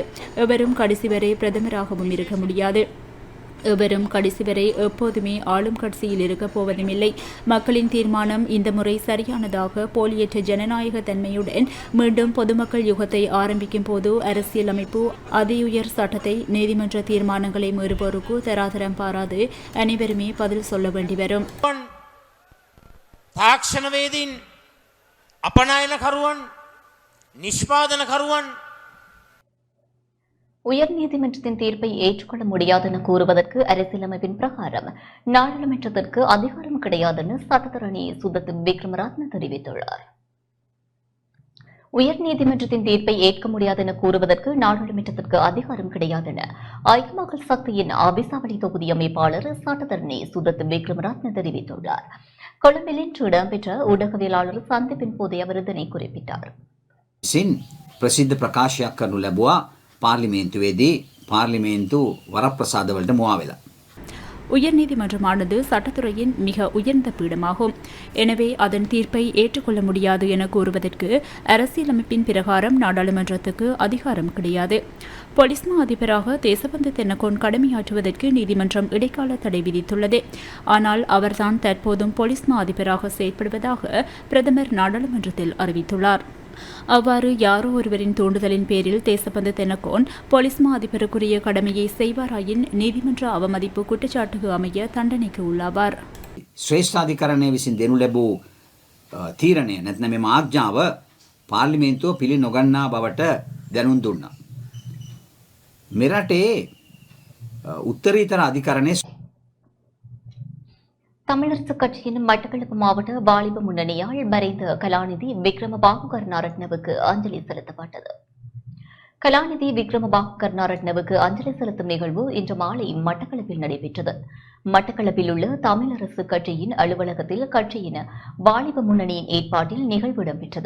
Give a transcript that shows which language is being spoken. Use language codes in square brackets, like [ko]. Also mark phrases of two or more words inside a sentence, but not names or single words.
[ta] எவரும் கடைசி வரை பிரதமராகவும் இருக்க முடியாது. எவரும் கடைசி வரை எப்போதுமே ஆளும் கட்சியில் இருக்கப் போவதுமில்லை. மக்களின் தீர்மானம் இந்த முறை சரியானதாக போலியற்ற ஜனநாயக தன்மையுடன் மீண்டும் பொதுமக்கள் யுகத்தை ஆரம்பிக்கும் போது அரசியலமைப்பு அதியுயர் சட்டத்தை நீதிமன்ற தீர்மானங்களை மீறுவோருக்கு தராதரம் பாராது அனைவருமே பதில் சொல்ல வேண்டி வரும். [si] තාක්ෂණවේදීන්, අපනයනකරුවන්, නිෂ්පාදනකරුවන් [ta] உயர்நீதிமன்றத்தின் தீர்ப்பை ஏற்றுக்கொள்ள முடியாது என கூறுவதற்கு அரசியலமைப்பின் பிரகாரம் நாடாளுமன்றத்திற்கு அதிகாரம் கிடையாது என சட்டத்தரணி சுதத் விக்ரமரத்ன தெரிவித்துள்ளார். உயர்நீதிமன்றத்தின் தீர்ப்பை ஏற்க முடியாது என கூறுவதற்கு நாடாளுமன்றத்திற்கு அதிகாரம் கிடையாது என ஐக்கிய மக்கள் சக்தியின் அபிசாவளி தொகுதி அமைப்பாளர் சட்டத்தரணி சுதத் விக்ரமரத்ன தெரிவித்துள்ளார். கொழும்பில் இன்று இடம்பெற்ற ஊடகவியலாளர் சந்திப்பின் போதே அவர் இதனை குறிப்பிட்டார். [si] ප්‍රසිද්ධ ප්‍රකාශයක් කරනු ලැබුවා පාර්ලිමේන්තුවේදී පාර්ලිමේන්තු වරප්‍රසාදවලට මුවා වෙලා. [ta] உயர்நீதிமன்றமானது சட்டத்துறையின் மிக உயர்ந்த பீடமாகும். எனவே அதன் தீர்ப்பை ஏற்றுக்கொள்ள முடியாது என கூறுவதற்கு அரசியலமைப்பின் பிரகாரம் நாடாளுமன்றத்துக்கு அதிகாரம் கிடையாது. போலீஸ் மா அதிபராக தேசபந்து தென்னகோன் கடமையாற்றுவதற்கு நீதிமன்றம் இடைக்கால தடை விதித்துள்ளது. ஆனால் அவர்தான் தற்போதும் போலீஸ் மா அதிபராக செயற்படுவதாக பிரதமர் நாடாளுமன்றத்தில் அறிவித்துள்ளார். அவ்வாறு யாரோ ஒருவரின் தூண்டுதலின் பேரில் தேசபந்து தென்னகோன் போலீஸ் மா அதிபருக்குரிய கடமையை செய்வாராயின் நீதிமன்ற அவமதிப்பு குற்றச்சாட்டுக்கு அமைய தண்டனைக்கு உள்ளாவார். [si] ශ්‍රේෂ්ඨාධිකරණය විසින් දෙනු ලැබූ තීරණය නැත්නම් මේ ආඥාව පාර්ලිමේන්තුව පිළි නොගන්නා බවට දැනුම් දුන්නා. මෙරටේ උත්තරීතර අධිකරණයේ [ta] தமிழரசு கட்சியின் மட்டக்களப்பு மாவட்ட வாலிப முன்னணியால் மறைந்த கலாநிதி விக்ரமபாகு கருணாரட்னவுக்கு அஞ்சலி செலுத்தப்பட்டது. கலாநிதி விக்ரமபாகு கருணாரட்னவுக்கு அஞ்சலி செலுத்தும் நிகழ்வு இன்று மாலை மட்டக்களப்பில் நடைபெற்றது. மட்டக்களப்பில் உள்ள தமிழரசு கட்சியின் அலுவலகத்தில் கட்சியின் வாலிப முன்னணியின் ஏற்பாட்டில் நிகழ்வு இடம்பெற்றது.